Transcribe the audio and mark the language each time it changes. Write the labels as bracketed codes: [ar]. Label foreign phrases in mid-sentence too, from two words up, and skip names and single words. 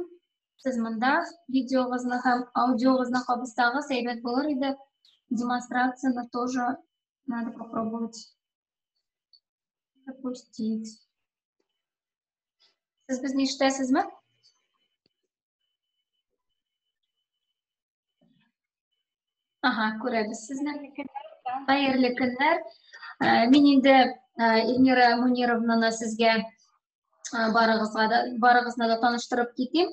[tt] Сез монда видеогызны һәм аудиогызны кабызсагыз әйбәт булыр иде. [ru] Демонстрацияны тоже надо попробовать запустить. [tt] Сез безне ишетәсезме? Ага, күрәбез сезне. Хәерле көннәр. Мин инде Эльмира Мунировнаны сезгә барыгызны да таныштырып китим.